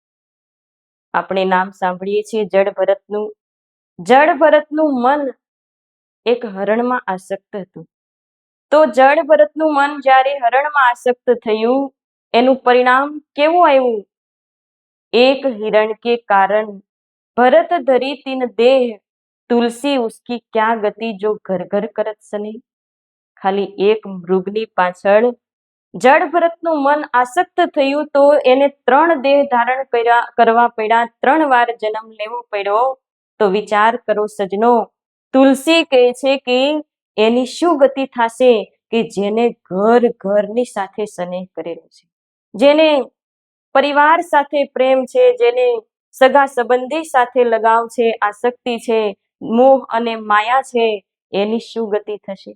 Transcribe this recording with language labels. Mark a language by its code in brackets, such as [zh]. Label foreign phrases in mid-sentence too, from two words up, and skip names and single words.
[gu] આપણે નામ સાંભળીએ છીએ જડ ભરતનું. જડ ભરતનું મન એક હરણમાં આસક્ત હતું. તો જડ ભરતનું મન જ્યારે હરણમાં આસક્ત થયું, એનું પરિણામ કેવું આવ્યું? [hi] એક हिरण के कारण भरत धरी तीन देह, तुलसी उसकी क्या गति जो घर घर करत सने. [gu] ખાલી એક મૃગની પાછળ જડ ભરતનું મન આસક્ત થયું તો એને 3 દેહ ધારણ કરવા પડ્યા, 3 વાર જન્મ લેવો પડ્યો. તો વિચાર કરો સજ્જનો, તુલસી કહે છે કે એની શું ગતિ થશે કે જેને ઘર ઘરની સાથે સ્નેહ કરેલો છે, જેને પરિવાર સાથે પ્રેમ છે, જેને સગા સંબંધી સાથે લગાવ છે, આસક્તિ છે, મોહ અને માયા છે, એની શું ગતિ થશે?